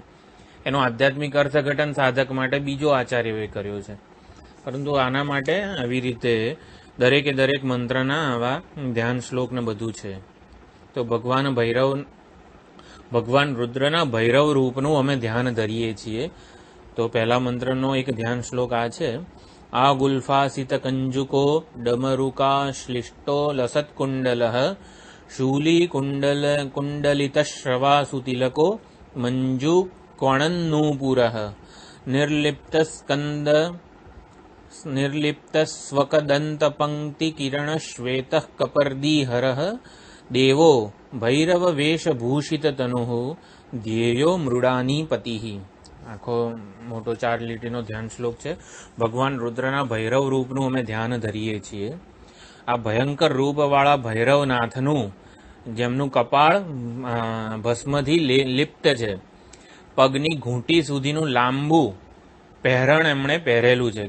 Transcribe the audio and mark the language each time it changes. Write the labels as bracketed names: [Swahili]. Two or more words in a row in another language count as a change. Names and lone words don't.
[Gujarati] એનો આધ્યાત્મિક અર્થઘટન સાધક માટે બીજો આચાર્યોએ કર્યો છે, પરંતુ આના માટે આવી રીતે દરેકે દરેક મંત્રના આવા ધ્યાન શ્લોક ને બધું છે। તો ભગવાન રુદ્રના ભૈરવ રૂપનું અમે ધ્યાન ધરીએ છીએ। તો પહેલા મંત્રનો એક ધ્યાન શ્લોક આ છે। [Sanskrit] आ गुल्फासित कंजुको डमरुका श्लिष्टो लसत्कुंडलः शूली कुंडलितश्रवासुतिलको मंजू क्वणन्नूपुरः निर्लिप्तस्वकदन्तपङ्क्तिकिरणश्वेतः कपर्दीहरः देवो ભૈરવ વેશભૂષિત તનુઃ ધ્યેયો મૃડાની પતિઃ. [Gujarati] આખો મોટો 4 લીટીનો ધ્યાન શ્લોક છે. ભગવાન રુદ્રના ભૈરવ રૂપનું અમે ધ્યાન ધરીએ છીએ. આ ભયંકર રૂપવાળા ભૈરવનાથનું, જેમનું કપાળ ભસ્મથી લિપ્ત છે, પગની ઘૂંટી સુધીનું લાંબુ પહેરણ એમણે પહેરેલું છે.